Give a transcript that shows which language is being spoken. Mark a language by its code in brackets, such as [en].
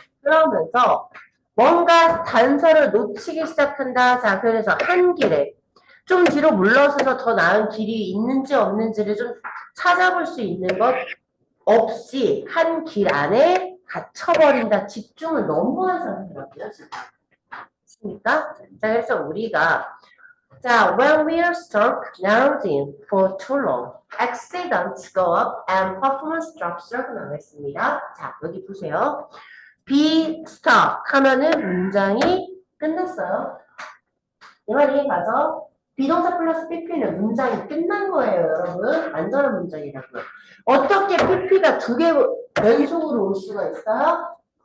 [ko] 그러면서 뭔가 단서를 놓치기 시작한다. 자, 그래서 한 길에 좀 뒤로 물러서서 더 나은 길이 있는지 없는지를 좀 찾아볼 수 있는 것 없이 한 길 안에 갇혀버린다. 집중을 너무 한 상태라고요, 지금. 그러니까 자, 그래서 우리가 자, [en] when we are stuck narrowed in for too long, accidents go up and performance drops [ko] 라고 나와있습니다. 자, 여기 보세요. be stuck 하면은 문장이 끝났어요. 이 말 이해가죠? 비동사 플러스 pp는 문장이 끝난 거예요, 여러분. 완전한 문장이라고요. 어떻게 pp가 두 개 연속으로 올 수가 있어요?